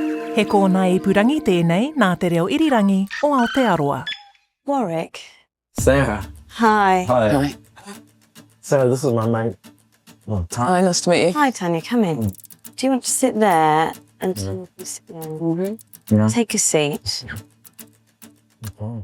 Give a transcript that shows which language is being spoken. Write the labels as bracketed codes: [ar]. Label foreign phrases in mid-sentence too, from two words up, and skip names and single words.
[mi] He kōna ipurangi tēnei nā te reo irirangi o Aotearoa. [en] Warwick. Sarah. Hi. Hi. Sarah, this is my mate. Well, Hi, nice to meet you. Hi, Tanya, come in. Do you want to sit there and sit there? Yeah. Take a seat. Okay.